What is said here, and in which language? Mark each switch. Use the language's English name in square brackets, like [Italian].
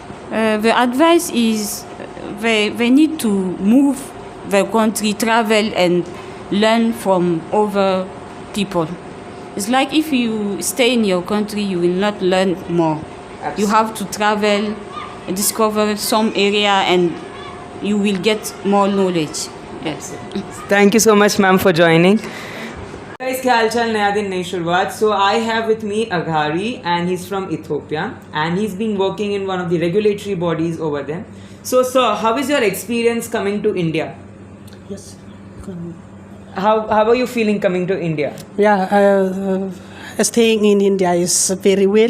[English] The advice is they need to move the country, travel and learn from other people. It's like if you stay in your country, you will not learn more. Absolutely. You have to travel, discover some area, and you will get more knowledge. Yes. Thank you so much, ma'am, for joining. [Hindi] Guys, क्या हालचाल, नया दिन नई शुरुआत. [English] So I have with me Aghari, and he's from Ethiopia, and he's been working in one of the regulatory bodies over there. So sir, how is your experience coming to India? Yes. How are you feeling coming to India? Yeah, staying in India is very well.